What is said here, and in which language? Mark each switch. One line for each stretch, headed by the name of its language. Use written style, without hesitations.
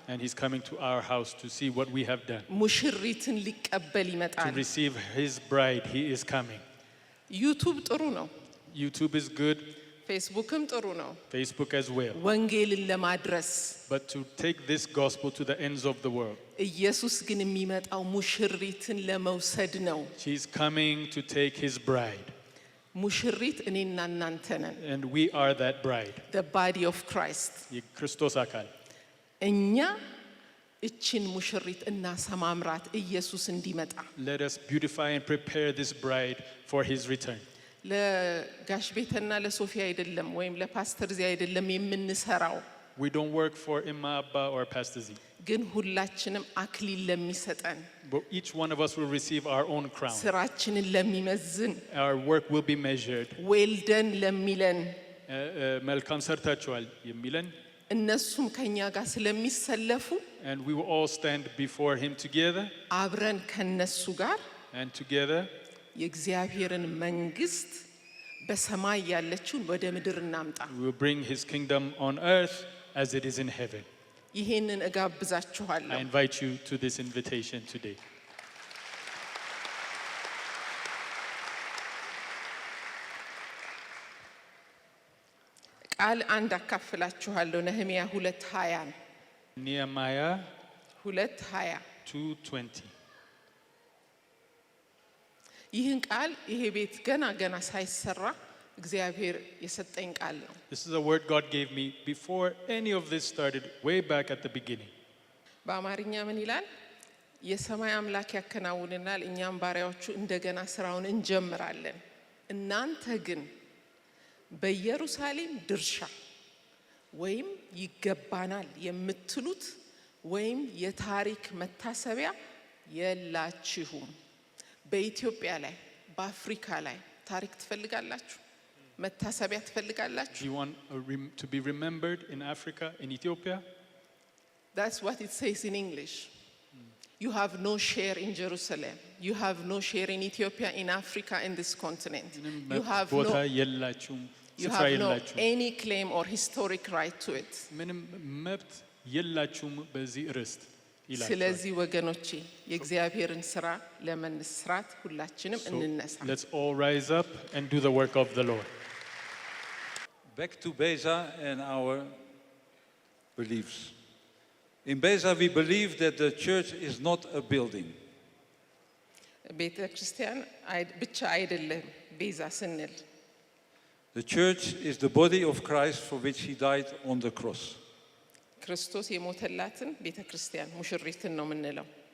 English: And he's coming to our house to see what we have done.
Amharic: ሙሽሪትን ሊቀበል
English: To
Amharic: ይመጣል።
English: receive his bride, he is coming.
Amharic: ዩቱብ ጥሩ ነው፣
English: YouTube is good,
Amharic: ፌስቡክም ጥሩ ነው
English: Facebook as well.
Amharic: ወንጌልን ለማድረስ።
English: But to take this gospel to the ends of the world.
Amharic: ኢየሱስ ግን የሚመጣው ሙሽሪትን ለመውሰድ ነው።
English: He's coming to take his bride.
Amharic: ሙሽሪት እኔና እናንተ ነን።
English: And we are that bride. the body of Christ
Amharic: የክርስቶስ አካል። እኛ እችን ሙሽሪት እናሰማምራት ኢየሱስ እንዲመጣ።
English: Let us beautify and prepare this bride for his return.
Amharic: ለጋሽ ቤተና ለሶፊያ አይደለም ወይም ለፓስተር ዚ አይደለም የምንሰራው።
English: We don't work for Imma Abba or Pastor Z.
Amharic: ግን ሁላችንም አክሊል ለሚሰጠን
English: But each one of us will receive our own crown.
Amharic: ስራችንን ለሚመዝን
English: Our work will be measured.
Amharic: ዌልደን ለሚለን መልካም ሰርታችኋል የሚለን, እነሱም ከኛ ጋር ስለሚሰለፉ
English: and we will all stand before him together,
Amharic: አብረን ከነሱ ጋር
English: and together
Amharic: የእግዚአብሔርን መንግስት በሰማይ ያለችውን ወደ ምድር እናምጣ።
English: we will bring his kingdom on earth as it is in heaven.
Amharic: ይሄንን
English: I
Amharic: እጋብዛችኋለሁ።
English: invite you to this invitation today.
Amharic: ቃል አንድ አካፍላችኋለሁ። ነህምያ 2:20
English: Nehemiah 2:20 2:20.
Amharic: ይህን ቃል ይሄ ቤት ገና ሳይሰራ እግዚአብሔር የሰጠኝ ቃል ነው።
English: This is a word God gave me before any of this started, way back at the beginning.
Amharic: በአማርኛ ምን ይላል? የሰማይ አምላክ ያከናውንናል፣ እኛም ባሪያዎቹ እንደገና ስራውን እንጀምራለን። እናንተ ግን በኢየሩሳሌም ድርሻ ወይም ይገባናል የምትሉት ወይም የታሪክ መታሰቢያ የላችሁም። በኢትዮጵያ ላይ በአፍሪካ ላይ ታሪክ ትፈልጋላችሁ? መታሰቢያ ትፈልጋላችሁ?
English: Do you want to be remembered in Africa, in Ethiopia? That's what it says in English. You have no share in Jerusalem. You have no share in Ethiopia, in Africa, in this continent. You have
Amharic: ቦታ የላችሁም፣
English: you
Amharic: ስፍራ
English: have no
Amharic: የላችሁም፣
English: any claim or historic right to it.
Amharic: ምንም መብት የላችሁም በዚህ ርስት ይላል። ስለዚህ ወገኖቼ የእግዚአብሔርን ስራ ለመስራት ሁላችንም እንነሳ።
English: Let's all rise up and do the work of the Lord. Back to Beza and our beliefs. In Beza, we believe that the church is not a building.
Amharic: ቤተ ክርስቲያን ብቻ አይደለም ቤዛ ስንል።
English: The church is the body of Christ for which he died on the cross.
Amharic: ክርስቶስ የሞተላትን ቤተ ክርስቲያን ሙሽሪትን ነው የምንለው።